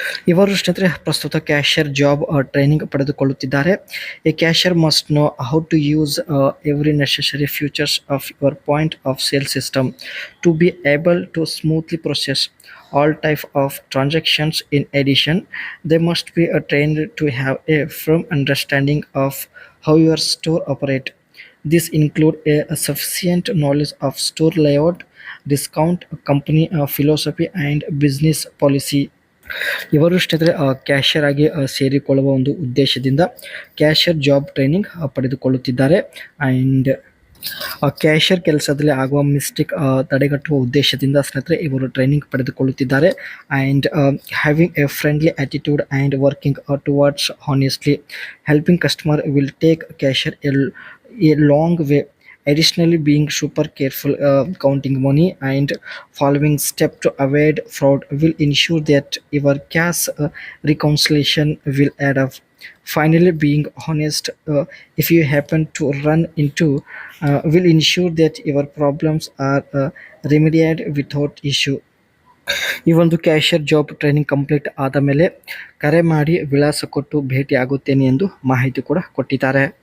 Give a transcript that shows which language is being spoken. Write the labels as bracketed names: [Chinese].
[Kannada] ಇವರು ಸ್ನೇಹಿತರೆ ಪ್ರಸ್ತುತ ಕ್ಯಾಶಿಯರ್ ಜಾಬ್ ಟ್ರೈನಿಂಗ್ ಪಡೆದುಕೊಳ್ಳುತ್ತಿದ್ದಾರೆ. [English] A cashier must know how to use every necessary futures of your point of sale system to be able to smoothly process all type of transactions. In addition, they must be trained to have a firm understanding of how your store operate. This include a sufficient knowledge of store layout, discount, company philosophy and business policy. [Kannada] ಇವರು ಸ್ನೇಹಿತರೆ cashier ಆಗಿ ಸೇರಿಕೊಳ್ಳುವ ಒಂದು ಉದ್ದೇಶದಿಂದ cashier job training ಪಡೆದುಕೊಳ್ಳುತ್ತಿದ್ದಾರೆ. And cashier ಕೆಲಸದಲ್ಲಿ ಆಗುವ mistake ತಡೆಗಟ್ಟುವ ಉದ್ದೇಶದಿಂದ ಸ್ನೇಹಿತರೆ ಇವರು ಟ್ರೈನಿಂಗ್ ಪಡೆದುಕೊಳ್ಳುತ್ತಿದ್ದಾರೆ. [English] And having a friendly attitude and working towards honestly helping customer will take cashier a long way. Additionally, being super careful counting money and following steps to avoid fraud will ensure that your cash reconciliation will add up. Finally, being honest if you happen to run into will ensure that your problems are remedied without issue. [Kannada] ಈ ಒಂದು cashier job training complete ಆದ ಮೇಲೆ ಕರೆ ಮಾಡಿ ವಿಳಾಸ ಕೊಟ್ಟು ಭೇಟಿ ಆಗುತ್ತೇನೆ ಎಂದು ಮಾಹಿತಿ ಕೂಡ ಕೊಟ್ಟಿದ್ದಾರೆ.